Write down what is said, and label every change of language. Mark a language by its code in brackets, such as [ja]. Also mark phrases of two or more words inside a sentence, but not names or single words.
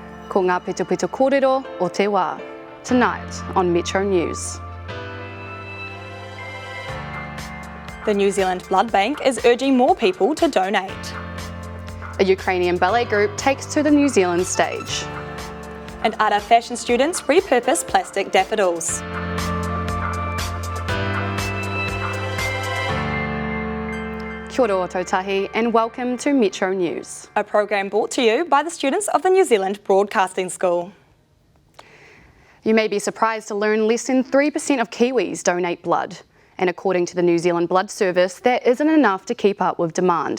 [mi] Ko ngā pito kōrero o te wā, [en] tonight on Metro News. The New Zealand Blood Bank is urging more people to donate. A Ukrainian ballet group takes to the New Zealand stage. And Ara fashion students repurpose plastic daffodils. [mi] Kia ora [en] tautahi and welcome to Metro News. A program brought to you by the students of the New Zealand Broadcasting School. You may be surprised to learn less than 3% of Kiwis donate blood. And according to the New Zealand Blood Service, that isn't enough to keep up with demand.